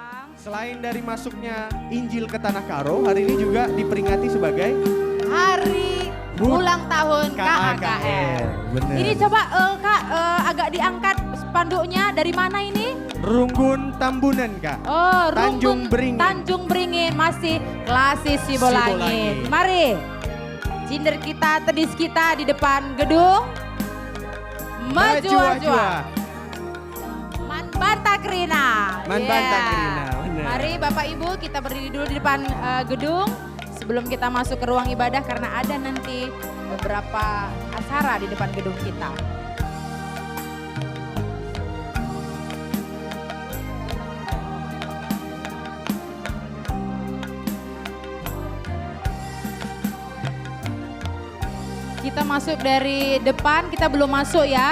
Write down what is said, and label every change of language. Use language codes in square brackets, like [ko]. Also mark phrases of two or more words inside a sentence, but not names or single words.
[id] Selain dari masuknya Injil ke Tanah Karo, hari ini juga diperingati sebagai Hari ulang tahun KAKR. Bener. Ini coba Kak agak diangkat spanduknya, dari mana ini? Runggun Tambunan, Kak. Oh, Tanjung Runggun Beringin. Tanjung Beringin, masih klasis Sibolangit. Sibolangit. Mari, cinder kita, tedis kita di depan gedung. Maju-jua. [btx] Man Banta Krina. Man Banta Krina, [id] bener. Mari Bapak Ibu kita berdiri dulu di depan gedung. Sebelum kita masuk ke ruang ibadah karena ada nanti beberapa acara di depan gedung kita. Kita masuk dari depan, kita belum masuk ya.